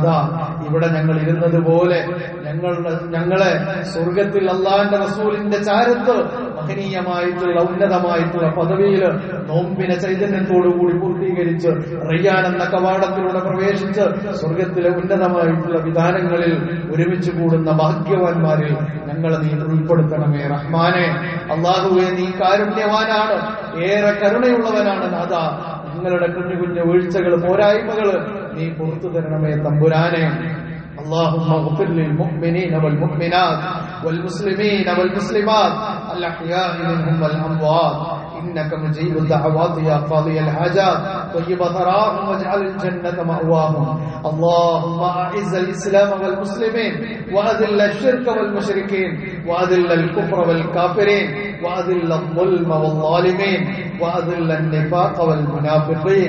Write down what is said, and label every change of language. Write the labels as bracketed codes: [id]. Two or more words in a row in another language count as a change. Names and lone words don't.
[ml] ഇവിടെ ഞങ്ങൾ ഇരുന്നത് പോലെ ഞങ്ങളെ സ്വർഗത്തിൽ അള്ളാഹുവിന്റെ റസൂലിന്റെ ചാരത്ത് മഹനീയമായിട്ടുള്ള ഉന്നതമായിട്ടുള്ള പദവിയിൽ നോമ്പിനെ ചൈതന്യത്തോടുകൂടി പൂർത്തീകരിച്ച് റയ്യാൻ എന്ന കവാടത്തിലൂടെ പ്രവേശിച്ച് സ്വർഗത്തിലെ ഉന്നതമായിട്ടുള്ള വിധാനങ്ങളിൽ ഒരുമിച്ച് കൂടുന്ന ഭാഗ്യവാന്മാരിൽ ഞങ്ങളെ നീ ഉൾപ്പെടുത്തണമേ റഹ്മാനെ. അല്ലാഹുവേ, നീ കാരുണ്യവാനാണ്, ഏറെ കരുണയുള്ളവനാണ് നാഥ. ഞങ്ങളുടെ കുഞ്ഞു കുഞ്ഞു വീഴ്ചകൾ, പോരായ്മകൾ നീ പുറത്തു തരണമേ തമ്പുരാനെ. [ar] اللهم اغفر للمؤمنين والمؤمنات والمسلمين والمسلمات الأحياء منهم والأموات إنك مجيب الدعوات يا قاضي الحاجات طيب ثراهم واجعل الجنة مأواهم. اللهم أعز الإسلام والمسلمين وأذل الشرك والمشركين وأذل الكفر والكافرين وأذل الظلم والظالمين وأذل النفاق والمنافقين.